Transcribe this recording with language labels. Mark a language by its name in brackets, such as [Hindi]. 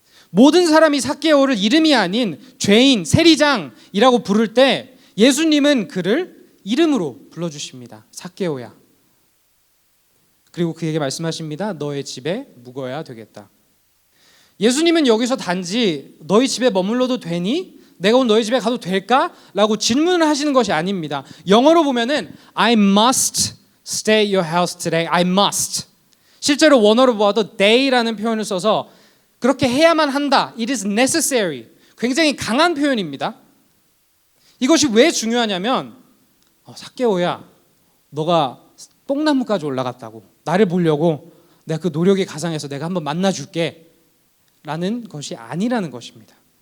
[Korean] 모든 사람이 삭개오를 이름이 아닌 죄인, 세리장이라고 부를 때 예수님은 그를 이름으로 불러주십니다. 삭개오야. 그리고 그에게 말씀하십니다. 너의 집에 묵어야 되겠다. 예수님은 여기서 단지 너희 집에 머물러도 되니? 내가 오늘 너희 집에 가도 될까? 라고 질문을 하시는 것이 아닙니다. 영어로 보면은 [English] I must stay at your house today. I must. [Korean] 실제로 원어로 보아도 they라는 표현을 써서 그렇게 해야만 한다. [English] It is necessary. [Korean] 굉장히 강한 표현입니다. 이것이 왜 중요하냐면 삭개오야, 너가 뽕나무까지 올라갔다고 나를 보려고 내가 그 노력에 가상해서 내가 한번 만나줄게 라는 것이 아니라는 것입니다.